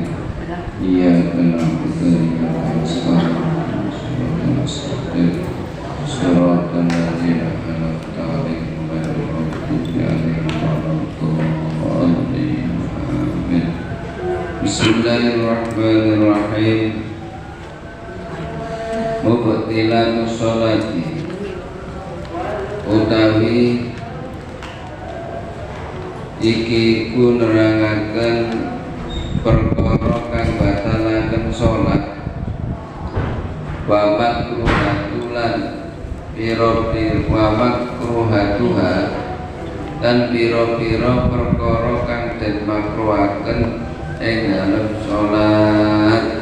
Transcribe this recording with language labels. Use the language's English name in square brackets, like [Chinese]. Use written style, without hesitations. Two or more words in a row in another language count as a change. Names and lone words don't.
[Arabic] إياك نعبد وإياك نستعين. صراط الذين أنعمت عليهم غير المغضوب عليهم ولا الضالين. Amin. بسم الله الرحمن الرحيم. مبطلات الصلاة [Javanese] utawi iki ku nerangaken perkara kang batalaken salat [Arabic] ومكروهاتها ومكروهاتها [Javanese] dan pira-pira perkara kang den makruhaken ing dalem salat.